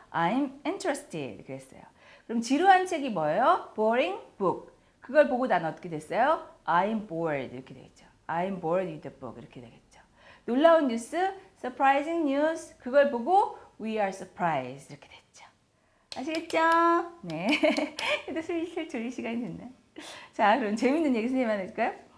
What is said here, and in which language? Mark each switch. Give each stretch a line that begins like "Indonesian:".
English: I'm interested
Korean: 그랬어요. 그럼 지루한 책이 뭐예요?
English: Boring book.
Korean: 그걸 보고 난 어떻게 됐어요?
English: I'm bored
Korean: 이렇게 되겠죠.
English: I'm bored with the book
Korean: 이렇게 되겠죠. 놀라운 뉴스,
English: surprising news.
Korean: 그걸 보고
English: we are surprised
Korean: 이렇게 됐죠. 아시겠죠? 네. 그래도 슬슬 졸릴 시간이 됐네. 자, 그럼 재밌는 얘기 선생님 하나 해줄까요?